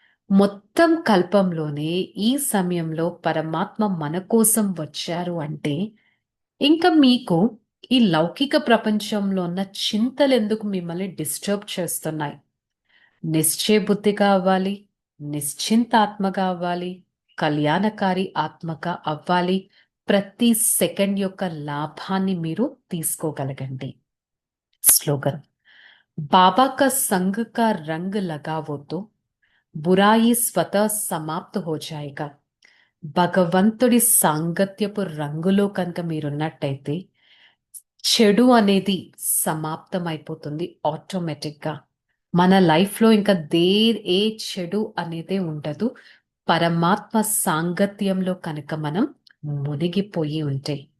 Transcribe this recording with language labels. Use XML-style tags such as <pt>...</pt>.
<te>మొత్తం కల్పంలోనే ఈ సమయంలో పరమాత్మ మన కోసం వచ్చారు అంటే ఇంకా మీకు ఈ లౌకిక ప్రపంచంలో ఉన్న చింతలు ఎందుకు మిమ్మల్ని డిస్టర్బ్ చేస్తున్నాయి? నిశ్చయ బుద్ధిగా అవ్వాలి, నిశ్చింతాత్మగా అవ్వాలి, కళ్యాణకారి ఆత్మగా అవ్వాలి. ప్రతి సెకండ్ యొక్క లాభాన్ని మీరు తీసుకోగలగండి.</te> <hi>స్లోగన్: बाबा का संग का रंग लगा वो तो बुराई स्वतः समाप्त हो जाएगा.</hi> <te>భగవంతుడి సాంగత్యపు రంగులో కనుక మీరున్నట్టయితే చెడు అనేది సమాప్తం అయిపోతుంది ఆటోమేటిక్గా. మన లైఫ్లో ఇంకా ఏ చెడు అనేది ఉండదు పరమాత్మ సాంగత్యంలో కనుక మనం మునిగిపోయి ఉంటే.</te>